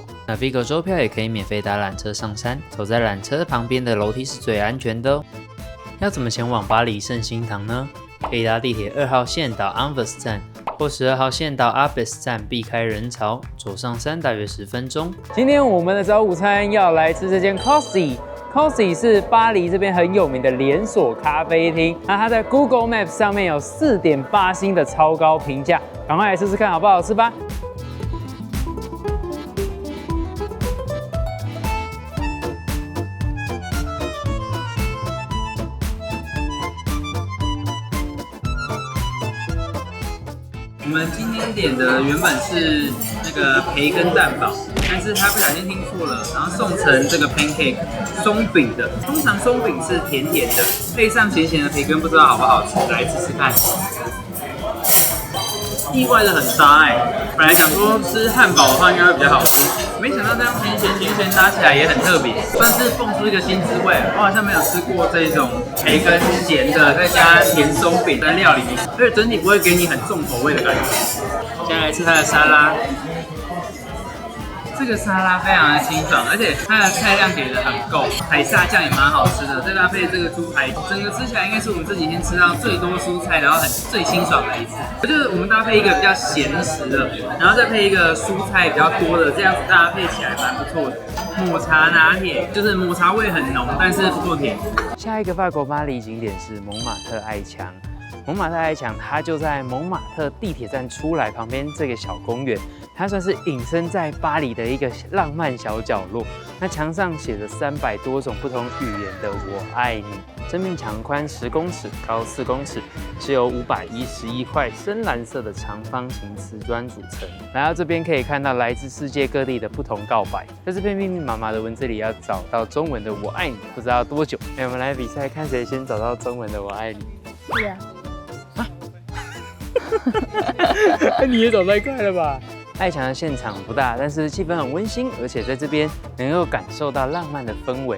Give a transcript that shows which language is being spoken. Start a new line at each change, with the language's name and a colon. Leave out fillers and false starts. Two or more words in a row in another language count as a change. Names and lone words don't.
Chinese: 那 Vigo 週票也可以免費搭纜車上山，走在纜車旁邊的樓梯是最安全的哦。要怎麼前往巴黎聖心堂呢？可以搭地鐵2號線到 Anvers 站，或12號線到 Abbesse 站，避開人潮，走上山大約10分鐘。今天我們的早午餐要來吃這間 Cozy。Cozy 是巴黎這邊很有名的連鎖咖啡廳，那它在 Google Maps 上面有4.8星的超高評價，趕快來試試看好不好吃吧。我们今天点的原本是那個培根蛋堡，但是他不小心聽錯了，然後送成這個 pancake 鬆餅的。通常鬆餅是甜甜的，配上鹹鹹的培根，不知道好不好吃，來試試看。意外的很搭本來想說吃漢堡的話應該會比較好吃，沒想到這樣鹹鹹搭起來也很特別，算是蹦出一個新滋味。我好像沒有吃過這種培根鹹的，再加甜鬆餅在料裡面，所以整體不會給你很重口味的感覺。現在來吃它的沙拉。這個沙拉非常的清爽，而且它的菜量給的很夠，海沙醬也蠻好吃的，再搭配這個豬排，整個吃起來應該是我們這幾天吃到最多蔬菜，然後最清爽的一次。就是我們搭配一個比較鹹食的，然後再配一個蔬菜比較多的，這樣子搭配起來蠻不錯的。抹茶拿鐵就是抹茶味很濃，但是不夠甜。下一個法國巴黎景點是蒙馬特愛牆。蒙馬特愛牆，它就在蒙馬特地鐵站出來旁邊這個小公園，它算是隱身在巴黎的一個浪漫小角落。那牆上寫着300多種不同語言的“我愛你”。這面牆寬10公尺，高4公尺，是由511塊深藍色的長方形瓷磚組成。來到這邊可以看到來自世界各地的不同告白，在這片密密麻麻的文字裡要找到中文的“我愛你”，不知道要多久。我們來比賽，看誰先找到中文的“我愛你”。是啊。你也走太快了吧！愛牆的現場不大，但是氣氛很溫馨，而且在這邊能夠感受到浪漫的氛圍。